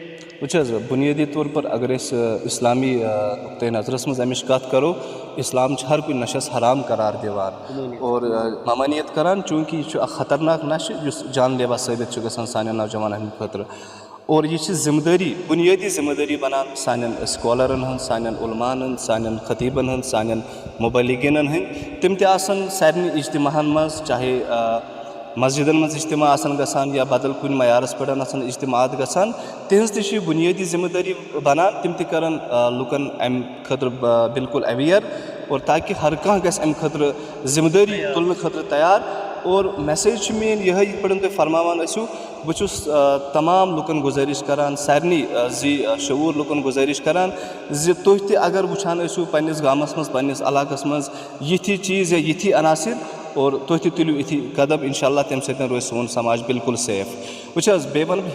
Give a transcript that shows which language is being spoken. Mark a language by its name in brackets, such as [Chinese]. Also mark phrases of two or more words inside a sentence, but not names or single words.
[Kashmiri] وٕچھ حظ بُنیٲدی طور پر اگر أسۍ اِسلامی نُقطۂ نظرس منٛز امِچ کتھ کرو اسلام چھُ ہر کُنہِ نشس حرام قرار دِوان اور ممٲنیت کران چوٗنٛکہِ یہِ چھُ اکھ خطرناک نشہٕ یُس جان لیوا ثٲبِت چھُ گژھان سانٮ۪ن نوجوانن ہٕنٛدِ خٲطرٕ اور یہِ چھِ ذِمہٕ دٲری بُنیٲدی ذِمہٕ دٲری بنان سانٮ۪ن سکالرن ہٕنٛز سانٮ۪ن علماہن ہٕنٛز سانٮ۪ن خطیٖبن ہٕنٛز سانٮ۪ن مُبلِغیٖنن ہٕنٛدۍ تِم تہِ آسن سارنٕے اجتماعن منٛز چاہے مسجدن منٛز اجتماع آسن گژھان یا بدل کُنہِ معیارس پٮ۪ٹھ آسن اجتماعات گژھان تِہنٛز تہِ چھِ یہِ بُنیٲدی ذِمہٕ دٲری بنان تِم تہِ کرن لُکن امہِ خٲطرٕ بالکُل ایویر اور تاکہِ ہر کانٛہہ گژھِ امہِ خٲطرٕ ذِمہٕ دٲری تُلنہٕ خٲطرٕ تیار اور میسیج مین یہ پہ فرماوان ٲسِو بہٕ چھُس تمام لُکن گُزٲرِش کران سارنٕے شعوٗر لُکن گُزٲرِش کران زِ تُہۍ تہِ اگر وٕچھان ٲسِو پنٛنِس گامس منٛز پنٛنِس علاقس منٛز یِتھی چیٖز یا یِتھی عناصر اور تُہۍ تہِ تُلِو یِتھی قدم [Arabic] اِنشاء اللہ [Kashmiri] تَمہِ سۭتۍ روزِ سون سماج بالکل سیف وٕچھ حظ بیٚیہِ وَنہٕ بہٕ